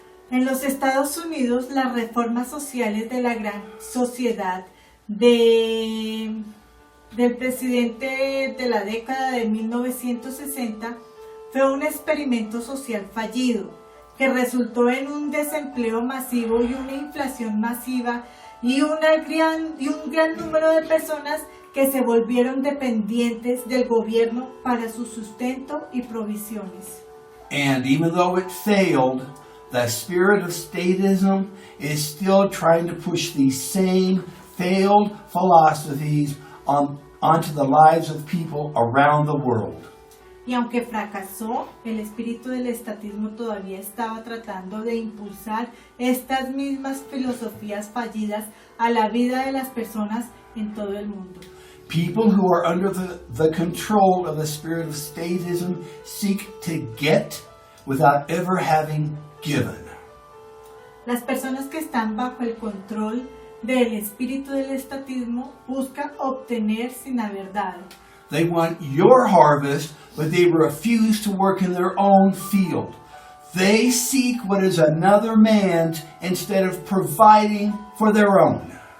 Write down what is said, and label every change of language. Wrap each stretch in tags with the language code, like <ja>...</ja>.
<es>En los Estados Unidos, las reformas sociales de la gran sociedad del presidente de la década de 1960 fue un experimento social fallido que resultó en un desempleo masivo y una inflación masiva y un gran número de personas que se volvieron dependientes del gobierno para su sustento y provisiones.</es> <en>And even though it failed, the spirit of statism is still trying to push these same failed philosophies onto the lives of people around the world.</en> <es>Y aunque fracasó, el espíritu del estatismo todavía estaba tratando de impulsar estas mismas filosofías fallidas a la vida de las personas en todo el mundo.</es> <en>People who are under the control of the spirit of statism seek to get without ever having given.</en> <es>Las personas que están bajo el control del espíritu del estatismo buscan obtener sin haber dado.</es> <en>They want your harvest, but they refuse to work in their own field. They seek what is another man's instead of providing for their own.</en>